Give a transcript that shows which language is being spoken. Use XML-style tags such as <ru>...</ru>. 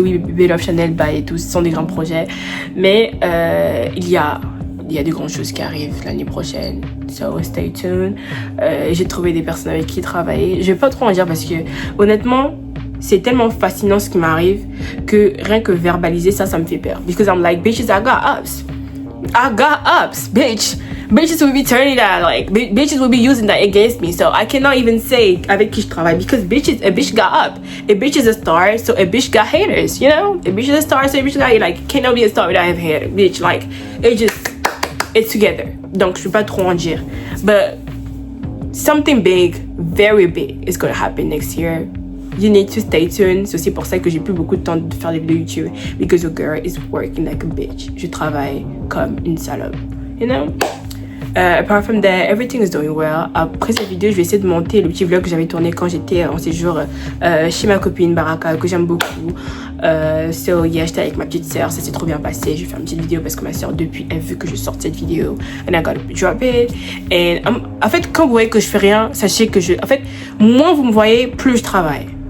<fr>Oui, Baby Love Chanel, Bye et tout, ce sont des grands projets. Mais il y a des grandes choses qui arrivent l'année prochaine.</fr> <en>So stay tuned.</en> <fr>J'ai trouvé des personnes avec qui travailler. Je vais pas trop en dire parce que honnêtement, c'est tellement fascinant ce qui m'arrive que rien que verbaliser ça me fait peur.</fr> <en>Because I'm like, bitches, I got ups, bitch. Bitches will be turning that, like, bitches will be using that against me. So I cannot even say</en> <fr>avec qui je travaille</fr> <en>because a bitch got up. A bitch is a star, so a bitch got haters, you know? A bitch is a star, so a bitch got, like, cannot be a star without having haters. Bitch, like, it's together.</en> <fr>Donc, je peux pas trop en dire.</fr> <en>But something big, very big, is gonna happen next year. You need to stay tuned.</en> <fr>C'est aussi pour ça que j'ai plus beaucoup de temps de faire des vidéos YouTube.</fr> <en>Because your girl is working like a bitch.</en> <fr>Je travaille comme une salope.</fr> <en>You know? Apart from that, everything is doing well.</en> <fr>Après cette vidéo, je vais essayer de monter le petit vlog que j'avais tourné quand j'étais en séjour chez ma copine Baraka, que j'aime beaucoup.</fr> <en>So yeah,</en> <fr>j'étais avec ma petite sœur, ça s'est trop bien passé. Je vais faire une petite vidéo parce que ma sœur, depuis, elle veut que je sorte cette vidéo.</fr> <en>And I gotta drop it.</en> <fr>And en fait, quand vous voyez que je fais rien, sachez que en fait, moins vous me voyez, plus je travaille.</fr>